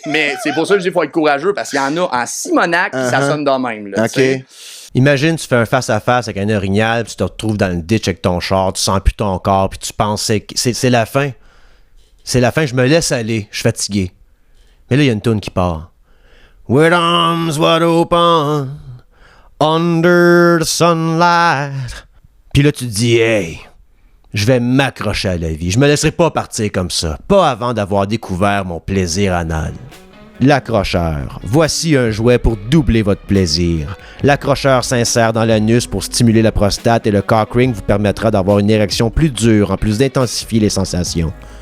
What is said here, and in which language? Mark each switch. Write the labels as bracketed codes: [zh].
[fr] Mais c'est pour ça que je dis qu'il faut être courageux, parce qu'il y en a en Simonac, ça sonne de même. Là, OK. Imagine, tu fais un face-à-face avec un orignal, puis tu te retrouves dans le ditch avec ton char, tu sens plus ton corps, puis tu penses que c'est la fin. C'est la fin, je me laisse aller, je suis fatigué. Mais là, il y a une toune qui part. [en] With arms wide open, under the sunlight. [fr] Puis là, tu te dis, hey, je vais m'accrocher à la vie. Je me laisserai pas partir comme ça. Pas avant d'avoir découvert mon plaisir anal. L'accrocheur. Voici un jouet pour doubler votre plaisir. L'accrocheur s'insère dans l'anus pour stimuler la prostate et le cock ring vous permettra d'avoir une érection plus dure en plus d'intensifier les sensations.